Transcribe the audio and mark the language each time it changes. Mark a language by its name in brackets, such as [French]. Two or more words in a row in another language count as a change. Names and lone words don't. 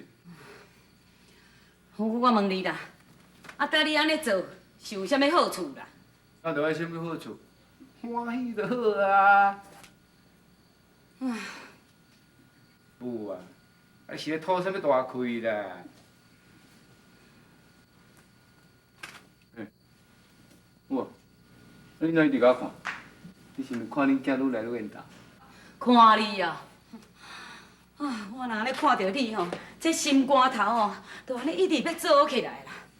[Min Nan Chinese] 我问你啦，啊，当你安尼做是有啥物好处啦？啊，就爱什么好处？欢喜就好啊。唉，有啊，啊是咧吐什么大气啦？哇！你哪一直甲我看？你是毋是看恁囝愈来愈缘投？看你啊！啊，我若安尼看到你吼，这心肝头吼，都安尼一直要做起来啦。